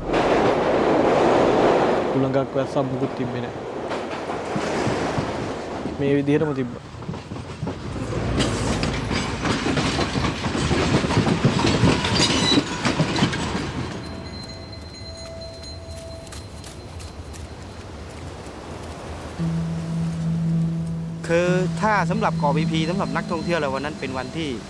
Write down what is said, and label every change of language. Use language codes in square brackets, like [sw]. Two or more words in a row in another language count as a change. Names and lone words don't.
[si] උලඟක් වැස්සක් මුකුත් තිබ්බේ නැහැ. මේ විදිහටම තිබ්බා. [th] คือถ้าสำหรับเกาะพีพีสำหรับนักท่องเที่ยวแล้ววันนั้นเป็นวันที่